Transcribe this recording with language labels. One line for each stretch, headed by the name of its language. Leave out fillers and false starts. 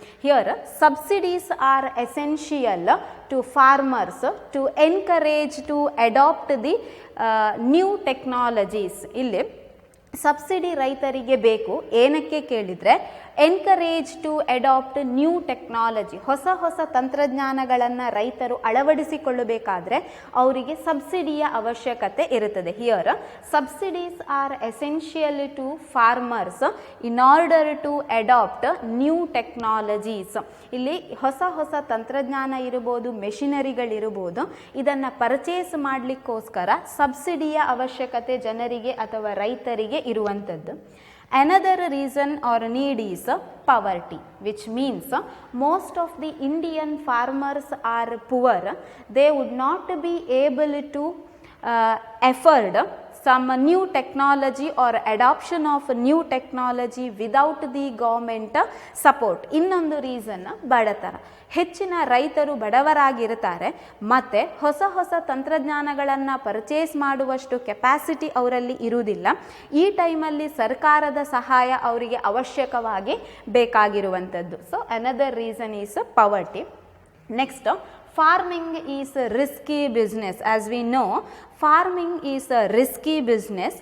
English: Here subsidies are essential to farmers to encourage to adopt the new technologies.
Kannada: ಇಲ್ಲಿ subsidy ರೈತರಿಗೆ ಬೇಕು ಏನಕ್ಕೆ ಕೇಳಿದರೆ
English: encourage to adopt new technology,
Kannada: ಹೊಸ ಹೊಸ ತಂತ್ರಜ್ಞಾನಗಳನ್ನು ರೈತರು ಅಳವಡಿಸಿಕೊಳ್ಳಬೇಕಾದ್ರೆ ಅವರಿಗೆ ಸಬ್ಸಿಡಿಯ ಅವಶ್ಯಕತೆ ಇರುತ್ತದೆ.
English: Here subsidies are essential to farmers in order to adopt new technologies.
Kannada: ಇಲ್ಲಿ ಹೊಸ ಹೊಸ ತಂತ್ರಜ್ಞಾನ ಇರ್ಬೋದು, ಮೆಷಿನರಿಗಳಿರ್ಬೋದು, ಇದನ್ನು ಪರ್ಚೇಸ್ ಮಾಡಲಿಕ್ಕೋಸ್ಕರ ಸಬ್ಸಿಡಿಯ ಅವಶ್ಯಕತೆ ಜನರಿಗೆ ಅಥವಾ ರೈತರಿಗೆ ಇರುವಂಥದ್ದು.
English: Another reason or need is poverty, which means most of the Indian farmers are poor. They would not be able to afford some new technology or adoption of new technology without the government support.
Kannada: ಇನ್ನೊಂದು reason ಬಡತನ. ಹೆಚ್ಚಿನ ರೈತರು ಬಡವರಾಗಿರ್ತಾರೆ ಮತ್ತು ಹೊಸ ಹೊಸ ತಂತ್ರಜ್ಞಾನಗಳನ್ನು purchase ಮಾಡುವಷ್ಟು capacity ಅವರಲ್ಲಿ ಇರುವುದಿಲ್ಲ. ಈ ಟೈಮಲ್ಲಿ ಸರ್ಕಾರದ ಸಹಾಯ ಅವರಿಗೆ ಅವಶ್ಯಕವಾಗಿ ಬೇಕಾಗಿರುವಂಥದ್ದು.
English: So another reason is poverty. Next, farming is a risky business. As we know, farming is a risky business.